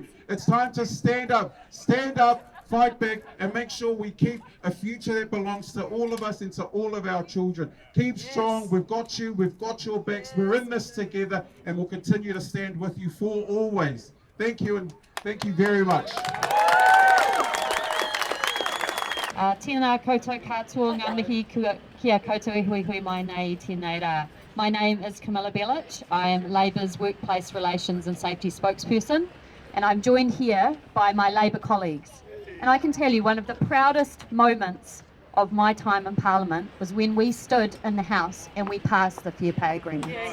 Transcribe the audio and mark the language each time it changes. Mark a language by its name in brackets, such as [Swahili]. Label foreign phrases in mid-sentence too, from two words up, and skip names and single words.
[English] It's time to stand up, fight back, and make sure we keep a future that belongs to all of us and to all of our children. Keep strong. We've got you. We've got your backs. We're in this together, and we'll continue to stand with you for always. Thank you, and thank you very much. [Māori] Tēnā koutou katoa ngā mihi kia koutou e hui hui mai nei tēnei rā. [English] My name is Camilla Bellich. I am Labour's Workplace Relations and Safety spokesperson, and I'm joined here by my Labour colleagues. And I can tell you one of the proudest moments of my time in Parliament was when we stood in the House and we passed the Fair Pay Agreement.